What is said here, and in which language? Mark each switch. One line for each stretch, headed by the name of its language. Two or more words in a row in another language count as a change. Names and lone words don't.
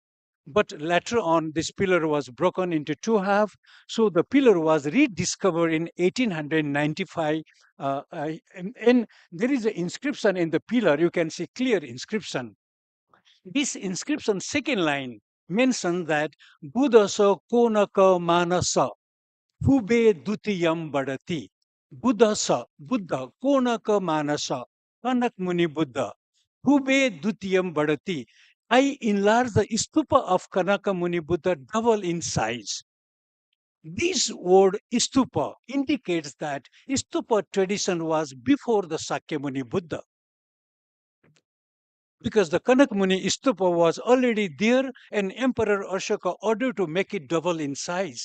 English: But later on, this pillar was broken into two halves. So the pillar was rediscovered in 1895. And there is an inscription in the pillar. You can see clear inscription. This inscription, second line, mentions that
Prakrit languages: Buddhasa konaka manasa hube dutiyam badati. Buddhasa, Buddha, konaka manasa, Kanak Muni Buddha, hube dutiyam badati.
English: I enlarge the stupa of Kanaka Muni Buddha double in size. This word stupa indicates that stupa tradition was before the Sakyamuni Buddha, because the Kanak Muni stupa was already there and Emperor Ashoka ordered to make it double in size.